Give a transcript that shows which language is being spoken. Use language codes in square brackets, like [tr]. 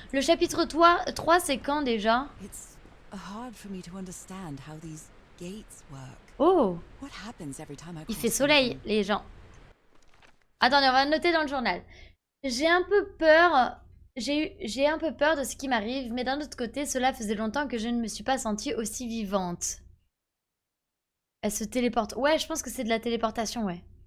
[fr] Le chapitre 3 c'est quand déjà? [en] It's hard for me to understand how these gates work. Oh! What happens every time I [fr] Il [en] cross [fr] fait soleil, [en] something? [fr] les gens. Attendez, on va noter dans le journal. J'ai un peu peur. J'ai un peu peur de ce qui m'arrive, mais d'un autre côté, cela faisait longtemps que je ne me suis pas sentie aussi vivante. Elle se téléporte. Ouais, je pense que c'est de la téléportation, ouais.